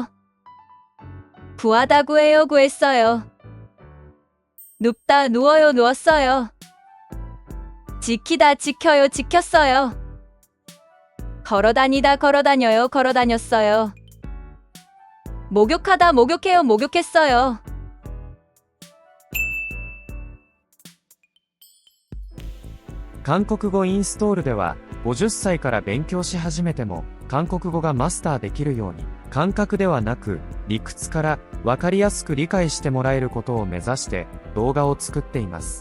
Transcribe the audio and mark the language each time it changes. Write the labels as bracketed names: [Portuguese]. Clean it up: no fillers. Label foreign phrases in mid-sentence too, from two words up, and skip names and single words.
[Korean] 구하다 구해요 구했어요. 눕다 누워요 누웠어요. 지키다 지켜요 지켰어요. 걸어다니다 걸어다녀요 걸어다녔어요. 목욕하다 목욕해요 목욕했어요. [Japanese] 韓国語インストールでは、50歳から勉強し始めても、韓国語がマスターできるように、感覚ではなく、理屈から分かりやすく理解してもらえることを目指して動画を作っています。